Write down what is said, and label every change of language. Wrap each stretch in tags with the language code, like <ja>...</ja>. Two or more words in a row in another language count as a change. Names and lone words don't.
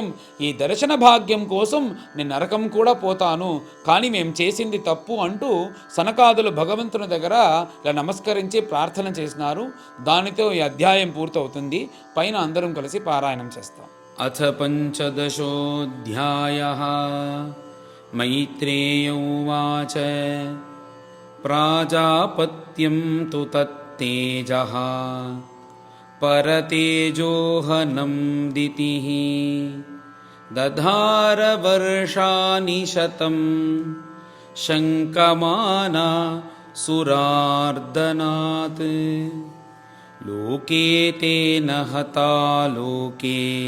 <te>ఈ దర్శన భాగ్యం కోసం నేను నరకం కూడా పోతాను, కానీ మేము చేసింది తప్పు అంటూ సనకాదులు భగవంతుని దగ్గర ఇలా నమస్కరించి ప్రార్థన చేసినారు. దానితో ఈ అధ్యాయం పూర్తవుతుంది. పైన అందరం కలిసి పారాయణం చేస్తాం.</te> <sa>अथ पञ्चदशोऽध्यायः मैत्रेय उवाच प्राजापत्यं तु तत्तेजः परतेजोहनं दितिः दधार वर्षाणि शतं शङ्कमाना सुरार्दनात् लोके तेन हता लोके</sa>